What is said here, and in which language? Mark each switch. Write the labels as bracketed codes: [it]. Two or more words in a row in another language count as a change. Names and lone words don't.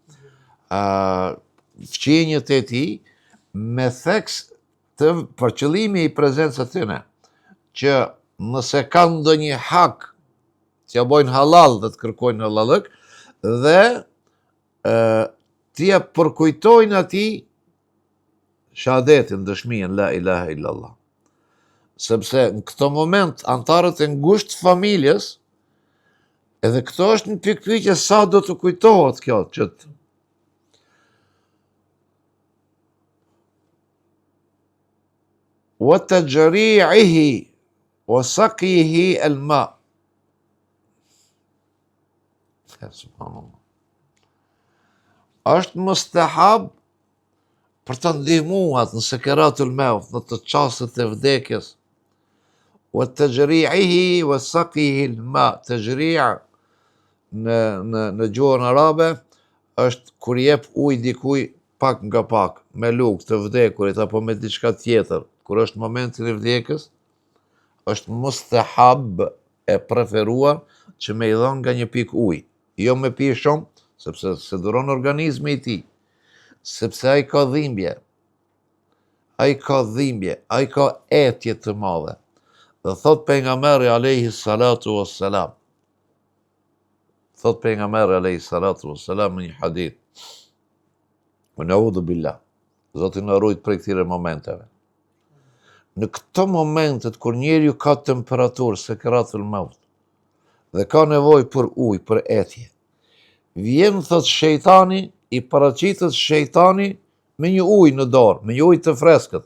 [sq] fqinjët e tij, me theks për qëllimi i prezencës së tyre, që nëse kanë ndonjë hak që ja bojnë halal dhe të kërkojnë halallëk, dhe t'ja përkujtojnë atij shahadetin, dëshminë [ar] لا إله إلا الله. [sq] sepse në këto moment antarët e ngushtë familjes, edhe këto është një pikpyetje sa do të kujtohet kjo, që [ar] وتجريعه وسقيه الماء. [sq] Subhanallah. Është mustahab për të ndihmuar në [ar] سكرات الموت, [sq] në të çastet e vdekjes. [ar] وتجريعه وسقيه الماء. [sq] Tajri' në gjuhën arabe është kur jep ujë dikujt pak nga pak, me lugë të vdekurit apo me diçka tjetër, kur është momenti i vdekjes, është mustahab e preferuar që me i dhon nga një pikë ujë, jo me pi shumë, sepse se duron organizmi i tij, sepse ai ka dhimbje, ai ka etje të madhe. Dhe thot pejgamberi [ar] عليه الصلاة والسلام, [sq] thot pejgamberi [ar] عليه الصلاة والسلام [sq] në një hadith, [ar] ونعوذ بالله, [sq] Zoti na ruaj prej këtyre momenteve. Në këto momentet kur njeriu ka temperaturë, [ar] سكرات الموت, [sq] dhe ka nevojë për ujë, për etje, vjen thot shejtani, i paraqitet shejtani me një ujë në dorë, me një ujë të freskët.